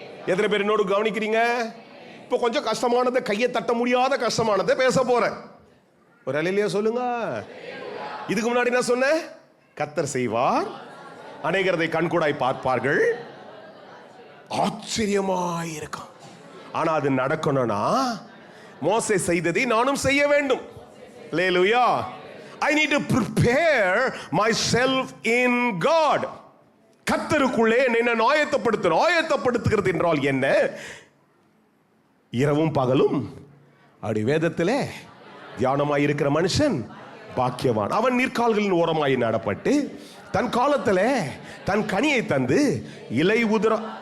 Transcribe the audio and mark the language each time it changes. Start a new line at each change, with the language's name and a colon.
Tamil: எத்தனை பேர் என்னோடு கவனிக்கிறீங்க? இப்போ கொஞ்சம் கஷ்டமானதை, கையை தட்ட முடியாத கஷ்டமானதை பேச போறேன். ஒரு அல்லேலூயா சொல்லுங்க. இதுக்கு முன்னாடி என்ன சொன்னேன்? கர்த்தர் செய்வார், அநேகரை கண்கூடாய் பார்ப்பார்கள், ஆச்சரியமாய் இருக்கும். ஆனா அது நடக்கணும்னா மோசே செய்ததை நானும் செய்ய வேண்டும். அல்லேலூயா.
English: I need to prepare myself in God.
Tamil: கர்த்தருக்குள்ளே என்னை நான் ஆயத்தப்படுத்தணும். ஆயத்தப்படுத்துகிறது என்றால் என்ன? இரவும் பகலும் அப்படி வேதத்திலே தியானமாய் இருக்கிற மனுஷன் பாக்கியவான். அவன் நீர்க்கால்களின் ஓரமாய் நடப்பட்டு தன் காலத்திலே தன் கனியை தந்து இலை உதிர.